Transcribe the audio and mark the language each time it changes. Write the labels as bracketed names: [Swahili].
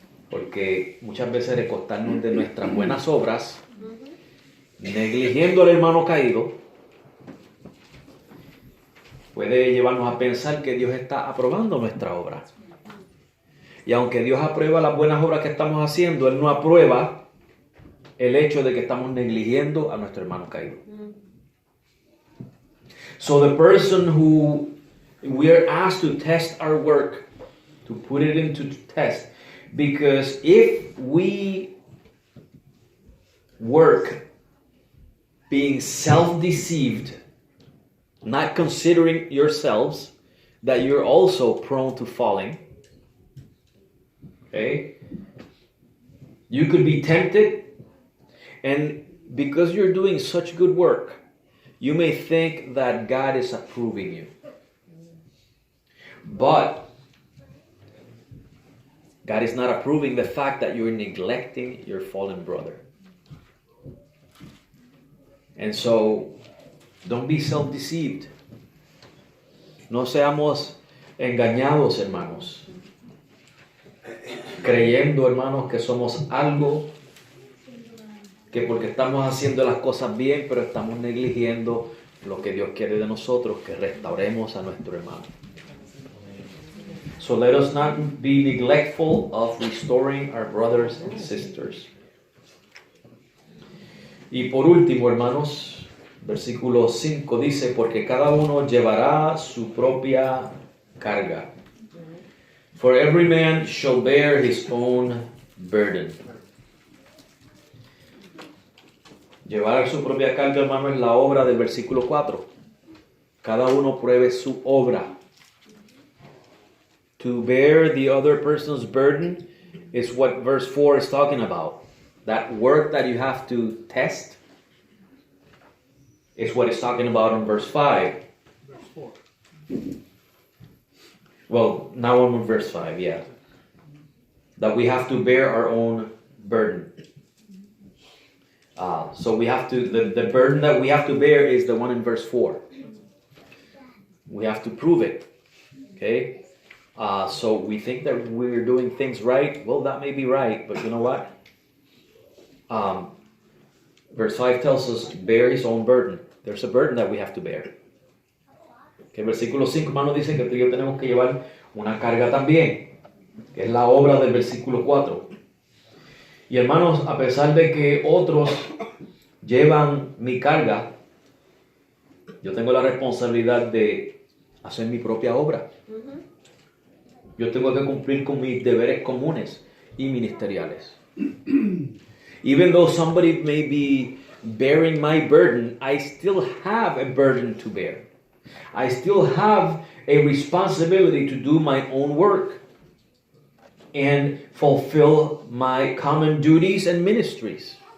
[Spanish] Porque muchas veces recostarnos de nuestras buenas obras, negligiendo al hermano caído, puede llevarnos a pensar que Dios está aprobando nuestra obra. Y aunque Dios aprueba las buenas obras que estamos haciendo, Él no aprueba el hecho de que estamos negligiendo a nuestro hermano caído. [English] So the person who we are asked to test our work, to put it into test, because if we work being self-deceived, not considering yourselves that you're also prone to falling, okay? You could be tempted, and because you're doing such good work, you may think that God is approving you. But God is not approving the fact that you're neglecting your fallen brother. And so, don't be self-deceived. [Spanish] No seamos engañados, hermanos. Creyendo, hermanos, que somos algo, que porque estamos haciendo las cosas bien, pero estamos negligiendo lo que Dios quiere de nosotros, que restauremos a nuestro hermano. [English] So let us not be neglectful of restoring our brothers and sisters. [Spanish] Y por último, hermanos, versículo 5 dice, porque cada uno llevará su propia carga. [English] For every man shall bear his own burden. [Spanish] Llevar su propia carga, hermano, es la obra del versículo 4. Cada uno pruebe su obra. [English] To bear the other person's burden is what verse 4 is talking about. That work that you have to test is what it's talking about in verse 5. Verse 4. Well, now I'm in verse 5, yeah. That we have to bear our own burden. So we have to, the burden that we have to bear is the one in verse 4. We have to prove it. Okay? So we think that we're doing things right. Well, that may be right, but you know what? Verse 5 tells us, bear his own burden. There's a burden that we have to bear. [Spanish] Que el versículo 5, hermano, dice que tú y yo tenemos que llevar una carga también, que es la obra del versículo 4. Y hermanos, a pesar de que otros llevan mi carga, yo tengo la responsabilidad de hacer mi propia obra. Yo tengo que cumplir con mis deberes comunes y ministeriales. [English] Even though somebody may be bearing my burden, I still have a burden to bear. I still have a responsibility to do my own work and fulfill my common duties and ministries.